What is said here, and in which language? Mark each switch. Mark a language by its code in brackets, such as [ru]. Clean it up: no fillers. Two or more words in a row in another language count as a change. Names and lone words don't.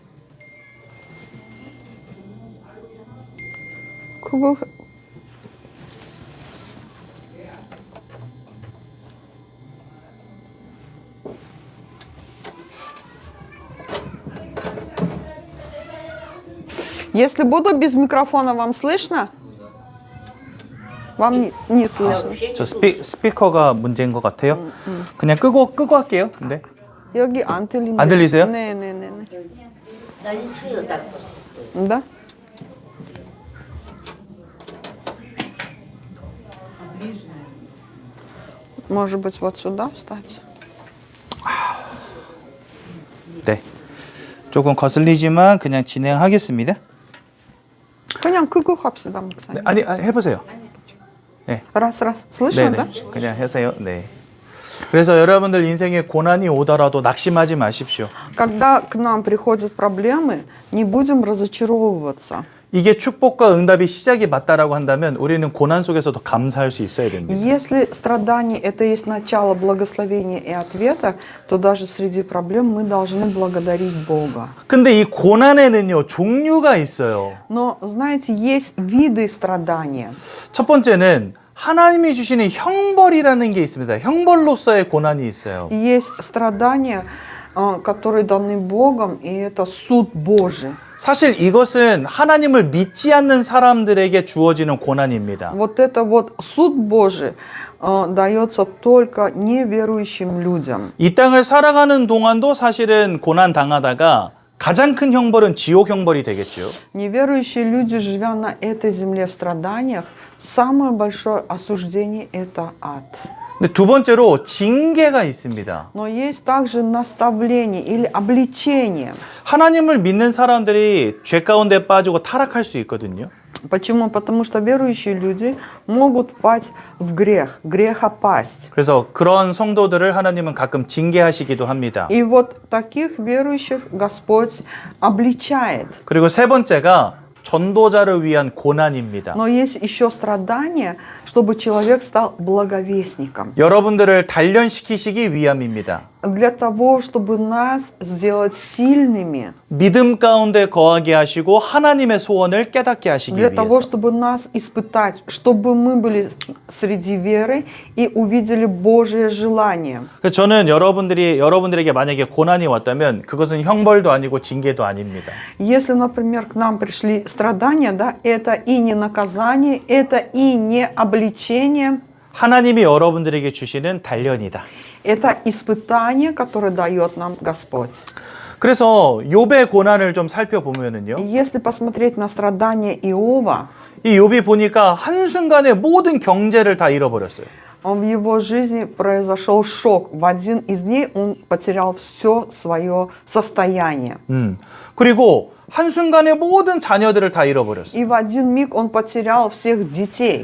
[ru] 그거 Если буду без микрофона, вам слышно? Вам не слышно. [ko] 저 스피커가 문제인 것 같아요. 그냥 끄고 할게요. 근데 여기 안 들린대. 안 들리세요? 네. 난리 쳐요, 딱. [ru] Да? Может быть, вот сюда встать? [ko] 네. 조금 거슬리지만 그냥 진행하겠습니다. 그냥 그거 합시다, 목사님. 네, 아니, 해보세요. 네. [ru] Раз. Слышно, да? [ko] 네네. 그냥 하세요. 네. 그래서 여러분들 인생에 고난이 오더라도 낙심하지 마십시오. [ru] Когда к нам приходят проблемы, не будем разочаровываться. [ko] 이게 축복과 응답이 시작이 맞다라고 한다면 우리는 고난 속에서도 감사할 수 있어야 됩니다. [ru] Если страдание – это есть начало благословения и ответа, то даже среди проблем мы должны благодарить Бога. [ko] 근데 이 고난에는요, 종류가 있어요. [ru] Но, знаете, есть виды страдания. [ko] 첫 번째는 하나님이 주시는 형벌이라는 게 있습니다. 형벌로서의 고난이 있어요. [ru] Есть страдания, которые даны Богом, и это суд Божий. [ko] 사실 이것은 하나님을 믿지 않는 사람들에게 주어지는 고난입니다. [ru] Вот это вот суд Божий дается только неверующим людям. [ko] 이 땅을 살아가는 동안도 사실은 고난 당하다가 가장 큰 형벌은 지옥 형벌이 되겠죠. [ru] Неверующие люди, живя на этой земле в страданиях, самое большое осуждение – это ад. [ko] 근데 두 번째로 징계가 있습니다. [ru] Но есть также наставление или обличение. [ko] 하나님을 믿는 사람들이 죄 가운데 빠지고 타락할 수 있거든요. [ru] Почему? Потому что верующие люди могут пасть в грех, грехопасть. [ko] 그래서 그런 성도들을 하나님은 가끔 징계하시기도 합니다. [ru] И вот таких верующих Господь обличает. [ko] 그리고 세 번째가 전도자를 위한 고난입니다. [ru] Но есть еще страдания, чтобы человек стал благовестником. [ko] 여러분들을 단련시키시기 위함입니다. [ru] Для того, чтобы нас сделать сильными. [ko] 믿음 가운데 거하게 하시고 하나님의 소원을 깨닫게 하시기 [ru] Для того, [ko] 위해서. [ru] чтобы нас испытать, чтобы мы были среди веры и увидели Божие желание. [ko] 그래서 저는 여러분들에게 만약에 고난이 왔다면 그것은 형벌도 아니고 징계도 아닙니다. [ru] Если, например, к нам пришли страдания, да, это и не наказание, это и не обличение, [ko] 하나님이 여러분들에게 주시는 단련이다. [ru] это испытание, которое дает нам Господь. [ko] 그래서 욥의 고난을 좀 살펴보면은요. [ru] Если посмотреть на страдания Иова, [ko] 이 욥이 보니까 한순간에 모든 경제를 다 잃어버렸어요. [ru] в его жизни произошел шок. В один из дней он потерял все свое состояние. [ko] 그리고 한순간에 모든 자녀들을 다 잃어버렸어요. [ru] И в один миг он потерял всех детей.